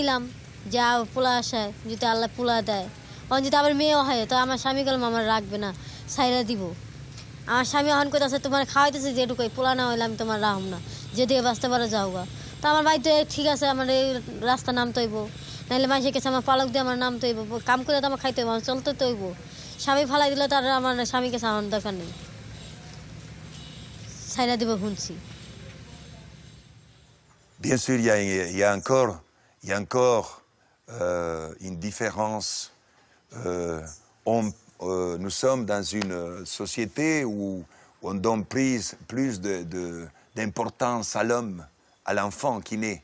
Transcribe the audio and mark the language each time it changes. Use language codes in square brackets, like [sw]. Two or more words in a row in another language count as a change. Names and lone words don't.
[bn] নিলাম যা পোলা আসে যদি আল্লাহ পোলা দেয় অন যদি আবার মেয়েও হয় তো আমার স্বামী গেলাম আমার রাখবে না ছাইরা দিব আমার স্বামী এখন কইতাছে তোমার খাওয়াইতেছে যেটুকু পোলা না হইলে আমি তোমার রাখব না যদি বাঁচতে পারো যাওগা তো আমার ভাই তো ঠিক আছে আমার এই রাস্তা নামতে হইব নাহলে মাইসে কাছে আমার পালক দিয়ে আমার নামতে হইব কাম করে তো আমার খাইতে হইব চলতে তো হইব স্বামী ফালাই দিলে তার আমার স্বামীকে আমার দরকার নেই ছাইরা দিব শুনছি [fr] Bien sûr, il y a encore une différence. Nous sommes dans une société où on donne plus d'importance à l'homme, à l'enfant qui naît.